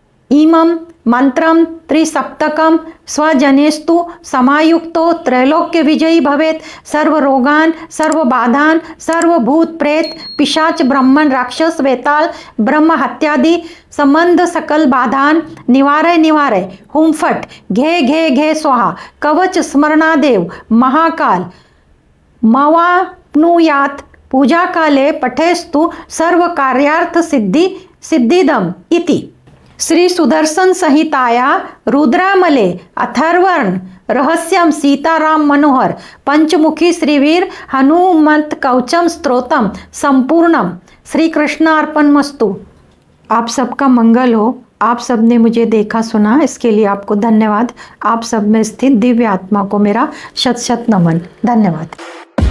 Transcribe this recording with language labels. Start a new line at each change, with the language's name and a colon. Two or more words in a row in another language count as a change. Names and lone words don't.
Sanskrit: इमं मंत्रम त्रिसप्तकम स्वजनेस्तु समायुक्तो त्रैलोक्य विजयी भवेत् सर्वरोगान सर्वबाधान सर्वभूत प्रेत पिशाच ब्रह्मण राक्षस वेताल ब्रह्म हत्यादि संबंध सकल बाधान निवारय निवारय हुम फट घे घे घे स्वाहा कवच स्मरणादेव महाकाल मवाप्नुयात् पूजा काले पठेस्तु सर्व कार्यार्थ सिद्धिदम इति। श्री सुदर्शन संहिताया रुद्रामले अथर्वण रहस्यम सीताराम मनोहर पंचमुखी श्रीवीर हनुमंत कवचम स्तोत्रम संपूर्णम। श्री कृष्ण अर्पणमस्तु।
Hindi: आप सबका मंगल हो। आप सब ने मुझे देखा सुना, इसके लिए आपको धन्यवाद। आप सब में स्थित दिव्य आत्मा को मेरा शत शत नमन। धन्यवाद।